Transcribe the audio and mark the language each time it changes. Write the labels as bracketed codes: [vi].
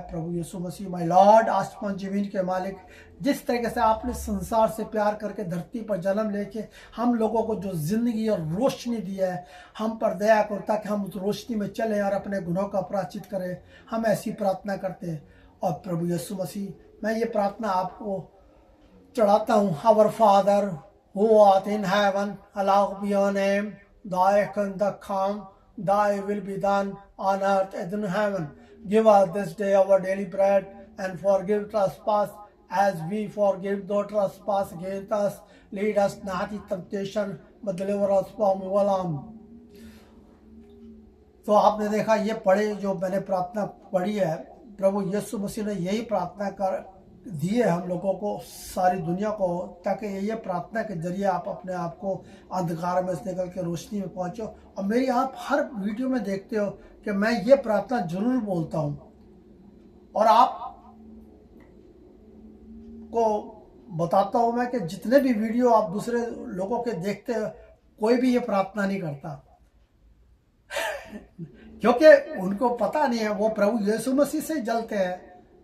[hi] Prabhu Yeshu Masih [en] my lord, [hi] आसमान जमीन के मालिक, जिस तरीके से आपने संसार से प्यार करके धरती पर जन्म लेके हम लोगों को जो जिंदगी और रोशनी दी है, हम पर दया करो ताकि हम उस रोशनी में चलें और अपने गुनाहों का प्रायश्चित करें। हम ऐसी प्रार्थना करते हैं। और प्रभु यीशु मसीह, मैं ये प्रार्थना आपको चढ़ाता हूँ। [en] Our father who art in heaven, hallowed be your name. Thy kingdom come, thy will be done on earth as in heaven. Give us this day our daily bread, and forgive trespass as we forgive those trespass against us. Lead us not into temptation, but deliver us from evil. [hi] तो आपने देखा ये पढ़े जो मैंने प्रार्थना पढ़ी है, प्रभु यीशु मसीह ने यही प्रार्थना कर दी है हम लोगों को, सारी दुनिया को, ताकि ये प्रार्थना के जरिए आप अपने आप को अंधकार में से निकल के रोशनी में पहुंचो। और मेरी आप हर वीडियो में देखते हो कि मैं ये प्रार्थना जरूर बोलता हूं, और आप को बताता हूं मैं कि जितने भी वीडियो आप दूसरे लोगों के देखते हो, कोई भी ये प्रार्थना नहीं करता क्योंकि उनको पता नहीं है, वो प्रभु यीशु मसीह से जलते हैं।